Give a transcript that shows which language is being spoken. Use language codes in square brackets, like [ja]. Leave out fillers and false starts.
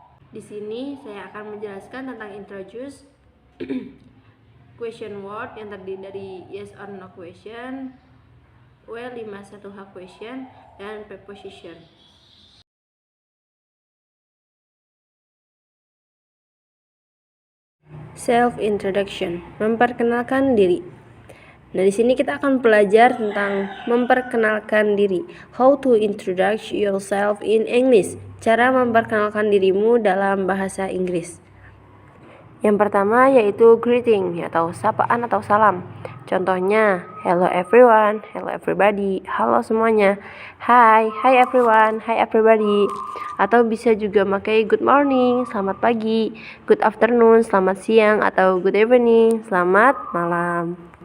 [id] Di sini saya akan menjelaskan tentang introduce question word yang terdiri dari yes or no question, W51H question, dan preposition. Self introduction, memperkenalkan diri. Nah, di sini kita akan belajar tentang memperkenalkan diri. [en] How to introduce yourself in English. [id] Cara memperkenalkan dirimu dalam bahasa Inggris. Yang pertama yaitu greeting atau sapaan atau salam. [en] Contohnya, hello everyone, hello everybody, [id] halo semuanya, [en] hi everyone, hi everybody. [id] Atau bisa juga pakai [en] good morning, [id] selamat pagi, [en] good afternoon, [id] selamat siang, atau [en] good evening, [id] selamat malam.